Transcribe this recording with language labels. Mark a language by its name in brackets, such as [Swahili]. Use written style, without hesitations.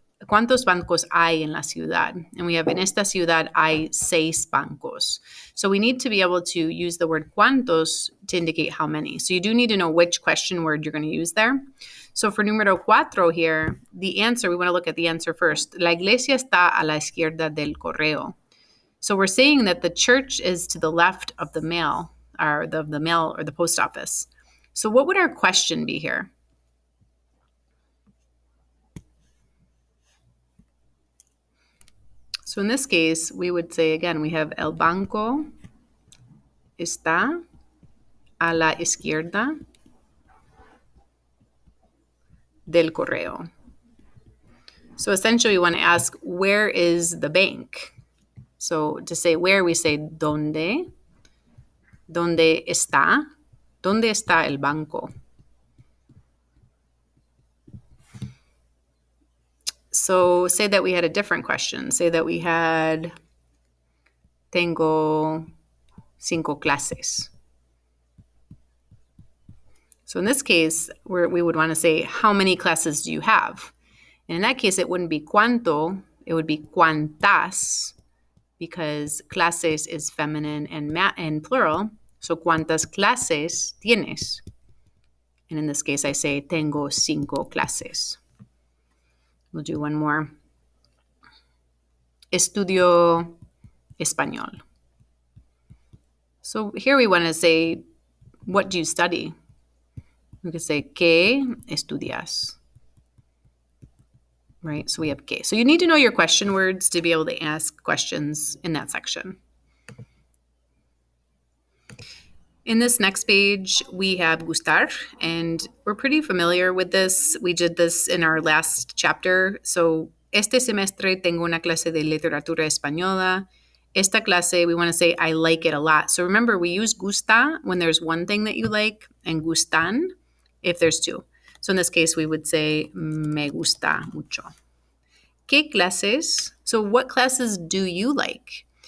[Spanish] ¿Cuántos bancos hay en la ciudad? [English] And we have, [Spanish] en esta ciudad hay 6 bancos. [English] So we need to be able to use the word cuántos to indicate how many. So you do need to know which question word you're going to use there. So for número 4 here, the answer, we want to look at the answer first. [Spanish] La iglesia está a la izquierda del correo. [English] So we're saying that the church is to the left of the mail, or the mail or the post office. So what would our question be here? So in this case, we would say, again, we have [Spanish] el banco está a la izquierda del correo. [English] So essentially, we want to ask, where is the bank? So to say where, we say ¿dónde? [Spanish] ¿Dónde está? ¿Dónde está el banco? [English] So say that we had a different question. Say that we had, [Spanish] tengo 5 clases. [English] So in this case, we would want to say, how many classes do you have? And in that case, it wouldn't be cuánto, it would be cuántas, because clases is feminine and plural. [Spanish] So cuántas clases tienes? [English] And in this case, I say, [Spanish] tengo 5 clases. [English] We'll do one more. [Spanish] Estudio español. [English] So here we want to say, what do you study? We could say, [Spanish] ¿qué estudias? [English] Right? So we have que. So you need to know your question words to be able to ask questions in that section. In this next page, we have gustar, and we're pretty familiar with this. We did this in our last chapter. [Spanish] So, este semestre tengo una clase de literatura española. Esta clase, [English] we want to say, I like it a lot. So remember, we use gusta when there's one thing that you like, and gustan if there's 2. So in this case, we would say, [Spanish] me gusta mucho. ¿Qué clases? [English] So what classes do you like?